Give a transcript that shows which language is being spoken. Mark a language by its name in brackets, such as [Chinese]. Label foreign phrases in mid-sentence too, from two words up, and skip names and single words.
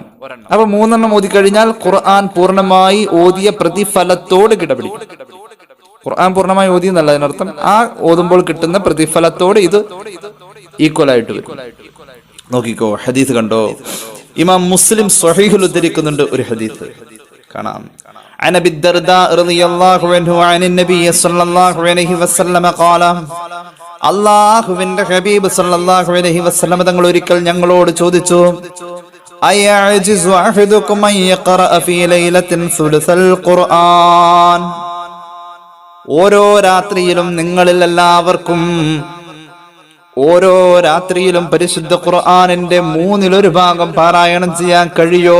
[Malayalam] അപ്പൊ 3 എണ്ണം ഓതി കഴിഞ്ഞാൽ ഖുർആൻ പൂർണ്ണമായി ഓതിയ പ്രതിഫലത്തോട് കിടപിടിക്കും. ഖുർആൻ പൂർണ്ണമായി ഓതി എന്നല്ല അതിനർത്ഥം, ആ ഓതുമ്പോൾ കിട്ടുന്ന പ്രതിഫലത്തോട് ഇത് ഈക്വൽ ആയിട്ട് വരും. നോക്കിക്കോ, ഹദീസ് കണ്ടോ. ഇമാം മുസ്ലിം സ്വഹീഹുൽ ഉദ്ധരിക്കുന്നുണ്ട് ഒരു ഹദീസ് കാണാം. [Arabic] عن ابي الدرداء رضي الله عنه عن النبي صلى الله عليه وسلم قال, [Malayalam] അല്ലാഹുവിന്റെ ഹബീബ് [Arabic] صلى الله عليه وسلم [Malayalam] തങ്ങൾ ഒരിക്കൽ ഞങ്ങളോട് ചോദിച്ചു, [Arabic] أيعجز أحدكم أن يقرأ في ليلة ثلث القرآن. [Malayalam] ഓരോ രാത്രിയിലും നിങ്ങളിൽ എല്ലാവർക്കും ഓരോ രാത്രിയിലും പരിശുദ്ധ ഖുർആനിന്റെ 1/3 ഭാഗം പാരായണം ചെയ്യാൻ കഴിയോ?